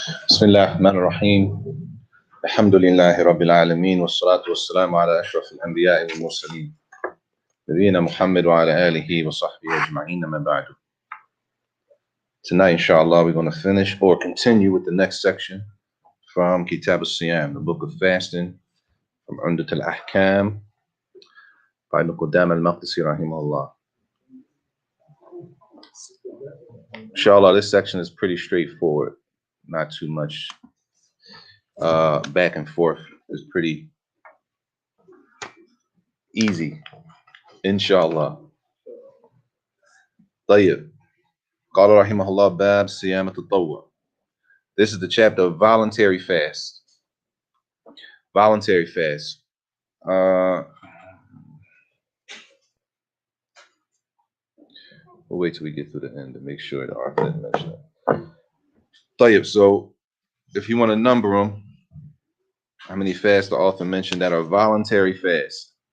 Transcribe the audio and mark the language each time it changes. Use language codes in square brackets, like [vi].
[ar] بسم الله الرحمن الرحيم الحمد لله رب العالمين والصلاة والسلام على أشرف الأنبياء والمرسلين نبينا محمد وعلى آله وصحبه أجمعين أما بعد. [en] Tonight, inshallah, we're going to finish or continue with the next section from Kitab al-Siyam, the book of fasting, from Untitled Chapter by Ibn Qudama al-Maqdisi rahimahullah. Inshallah, this section is pretty straightforward, not too much back and forth. It's pretty easy, inshallah. [ar] طيب. قال رحمه الله باب صيام التطوع. [en] This is the chapter of voluntary fast. Voluntary fast. We'll wait till we get to the end to make sure the author didn't mention it. طيب, so if you want to number them, how many fasts the author mentioned that are voluntary fasts?